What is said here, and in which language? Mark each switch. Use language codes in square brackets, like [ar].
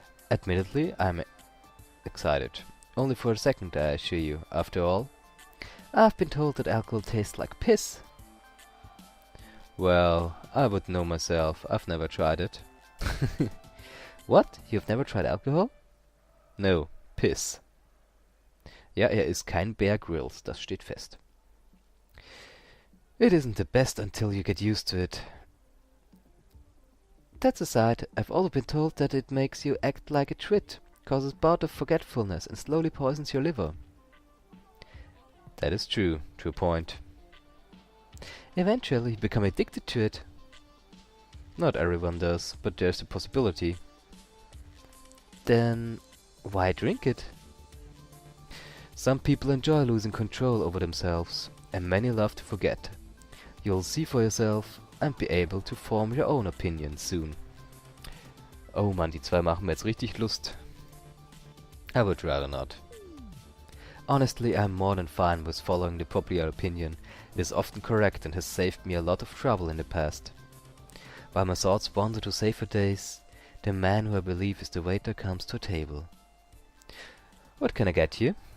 [en] Admittedly, I'm excited. Only for a second, I assure you. After all, I've been told that alcohol tastes like piss. Well, I would know myself. I've never tried it. What? You've never tried alcohol? No, piss. [de] Ja, ist kein Bear Grylls, das steht fest. [en] It isn't the best until you get used to it. That's aside, I've also been told that it makes you act like a twit, causes bout of forgetfulness, and slowly poisons your liver. That is true, to a point. Eventually, you become addicted to it. Not everyone does, but there's a possibility. Then why drink it? Some people enjoy losing control over themselves, and many love to forget. You'll see for yourself and be able to form your own opinion soon. [de] Oh Mann, die zwei machen mir jetzt richtig Lust. [en] I would rather not. Honestly, I'm more than fine with following the popular opinion. It is often correct and has saved me a lot of trouble in the past. While my thoughts wander to safer days, the man who I believe is the waiter comes to a table. What can I get you?